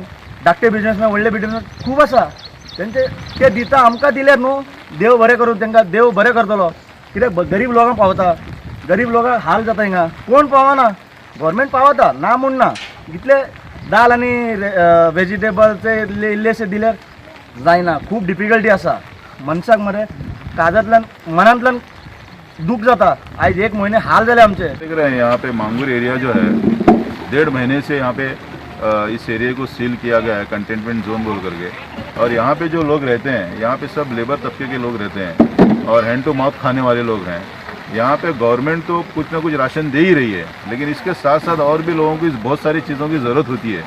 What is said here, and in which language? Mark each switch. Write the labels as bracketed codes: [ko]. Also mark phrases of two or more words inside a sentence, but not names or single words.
[kok] धाकटे बिजनेसमॅन व्हडले बिजनेसमॅन खूब आसा तेंचे ते दिता आमकां दिल्यार न्हू देव बरें करूं तांकां देव बरें करतलो कित्याक गरीब लोकांक पावता गरीब लोकांक हाल जाता हिंगा कोण पावना गव्हर्मेंट पावता ना म्हूण ना इतले दाल आनी वेजिटेबल्स इल्लेशे दिल्यार जायना खूब डिफिकल्टी आसा मनशाक मरे काळजांतल्यान मनांतल्यान दुख जाता आज 1 महीने हाल जाले आमचे। [hi] देख रहे हैं यहाँ पे मांगूर एरिया जो है 1.5 महीने से यहाँ पे इस एरिया को सील किया गया है [en] containment zone [hi] बोल करके और यहाँ पे जो लोग रहते हैं यहाँ पे सब लेबर तबके के लोग रहते हैं और [en] hand to mouth [hi] खाने वाले लोग हैं। यहाँ पे गवर्नमेंट तो कुछ ना कुछ राशन दे ही रही है लेकिन इसके साथ साथ और भी लोगों को बहुत सारी चीज़ों की ज़रूरत होती है।